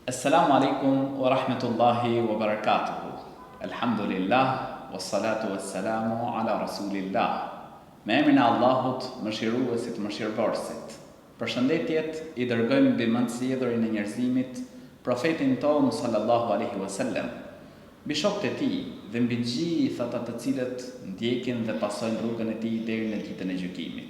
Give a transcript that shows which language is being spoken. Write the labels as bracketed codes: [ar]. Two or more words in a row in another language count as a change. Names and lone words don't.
[ar] السلام عليكم ورحمة الله وبركاته. الحمد لله والصلاة والسلام على رسول الله. [sq] Me emrin e Allahut, mëshiruesit, mëshirëbërësit. Përshëndetjet i dërgojmë mbi më të zgjedhurin e njerëzimit, profetin tonë [ar] صلى الله عليه وسلم, [sq] mbi shokët e tij dhe mbi gjithë ata të cilët ndjekin dhe pasojnë rrugën e tij deri në ditën e gjykimit.